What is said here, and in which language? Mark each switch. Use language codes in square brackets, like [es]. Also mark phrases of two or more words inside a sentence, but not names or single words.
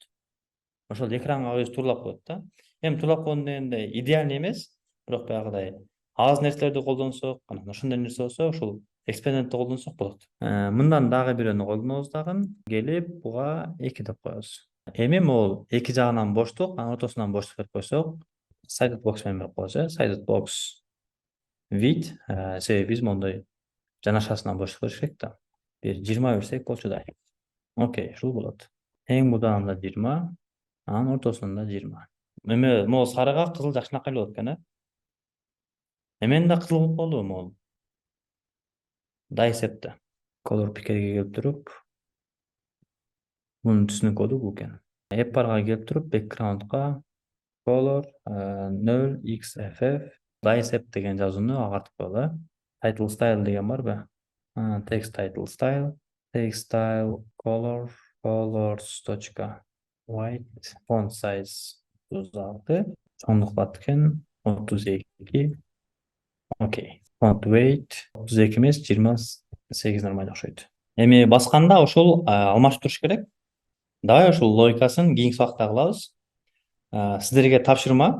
[ky] Ошол экранга өзү тууралап коет да. Эми тууралап койгон дегенде идеальный эмес, бирок баягыдай аз нерселерди колдонсок, анан ошондой нерсе болсо, ушул экспандентти колдонсок болот. Мындан дагы бирөөнү колдонобуз дагы, келип буга 2 деп коебуз. Эми могул эки жагынан боштук, анан ортосунан боштук берип койсок, [en] sided box [ky] менен берип коебуз, [en] sided box width, [ky] себеби биз мондой жанашасынан боштук бериш керек да. Бир 20 берсек болчудай. Окей, ушул болот. Эң буданында 20, анан ортосунда 20. Эме могул сарыга кызыл жакшынакай болот экен, Эмен да кызыл болуп калды могул. Дайсепте. [en] Color pickерге [ky] келип туруп, мунун түсүнүк коду бул экен. [en] App barга [ky] келип туруп, [en] backgroundга color [ky] 0xff dicep деген жазууну агартып коелу. [en] Title style [ky] деген барбы? [en] Text title style color colors.white font size 36 [ky] чоңдук бат экен [en] 32. [ky] Окей. [en] Font weight [ky] 32 эмес 28 нормально окшойт. Эми басканда ошол алмашып туруш керек. Давай ошол логикасын кийинки сабакта кылабыз. Сиздерге тапшырма.